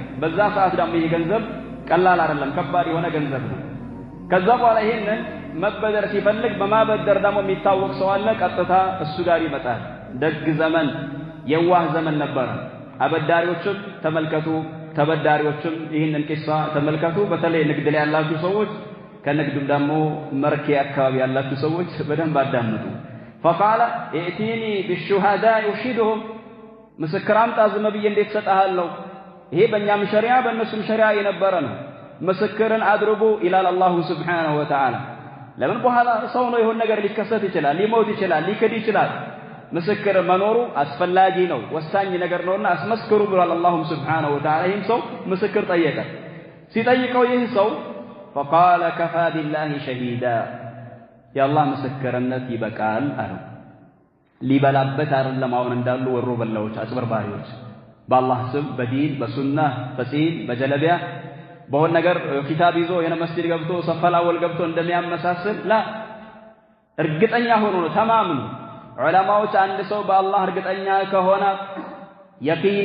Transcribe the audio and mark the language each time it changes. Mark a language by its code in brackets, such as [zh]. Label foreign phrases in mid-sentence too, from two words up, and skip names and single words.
[am] በዛ ሰዓት ደግሞ ይሄ ገንዘብ ቀላል አይደለም፣ ከባድ የሆነ ገንዘብ ነው። ከዛ በኋላ ይሄንን መበደር ሲፈልግ በማበደር ደግሞ የሚታወቅ ሰው አለ። ቀጥታ እሱ ጋር ይመጣል። ደግ ዘመን የዋህ ዘመን ነበር። አበዳሪዎችም ተመልከቱ፣ ተበዳሪዎችም ይህንን ቂሷ ተመልከቱ። በተለይ ንግድ ላይ ያላችሁ ሰዎች ከንግዱም ደግሞ መርኬ አካባቢ ያላችሁ ሰዎች በደንብ አዳምጡ። [ar] فقال ائتيني بالشهداء أشهدهم [am] ምስክር አምጣ ዝም ብዬ እንዴት ሰጣሃለሁ? ይሄ በእኛም ሸሪዓ በእነሱም ሸሪዓ የነበረ ነው። ምስክርን አድርጉ ይላል [ar] الله سبحانه وتعالى። [am] ለምን በኋላ ሰው ነው የሆነ ነገር ሊከሰት ይችላል፣ ሊሞት ይችላል፣ ሊክድ ይችላል። ምስክር መኖሩ አስፈላጊ ነው፣ ወሳኝ ነገር ነውና አስመስክሩ ብሏል [ar] الله سبحانه وتعالى። [am] ይህም ሰው ምስክር ጠየቀ። ሲጠይቀው ይህ ሰው [ar] فقال كفى بالله شهيدا [am] የአላህ ምስክርነት ይበቃል አለው። ሊበላበት አይደለም አሁን እንዳሉ ወሮ በላዎች አጭበርባሪዎች በአላህ ስም በዲን በሱና በጺም በጀለቢያ በሆነ ነገር ኪታብ ይዞ የነ መስጂድ ገብቶ ሰፈላወል ገብቶ እንደሚያመሳስል ላ እርግጠኛ ሆኖ ነው ተማምኑ። ዑለማዎች አንድ ሰው በአላህ እርግጠኛ ከሆነ የቂን